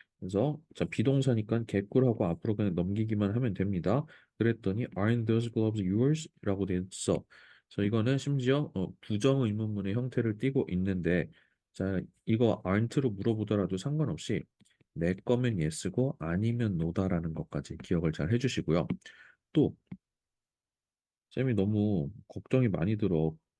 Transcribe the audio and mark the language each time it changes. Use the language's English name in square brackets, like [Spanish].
[Korean] 그래서 자, 비동사니까 개꿀하고 앞으로 그냥 넘기기만 하면 됩니다. [English] 그랬더니 aren't those gloves yours? [Korean] 라고 돼 있어. 그래서 이거는 심지어 부정 의문문의 형태를 띠고 있는데 자, 이거 aren't로 물어보더라도 상관없이 내 거면 yes고 아니면 no다라는 것까지 기억을 잘 해주시고요. 또 쌤이 너무 걱정이 많이 들어.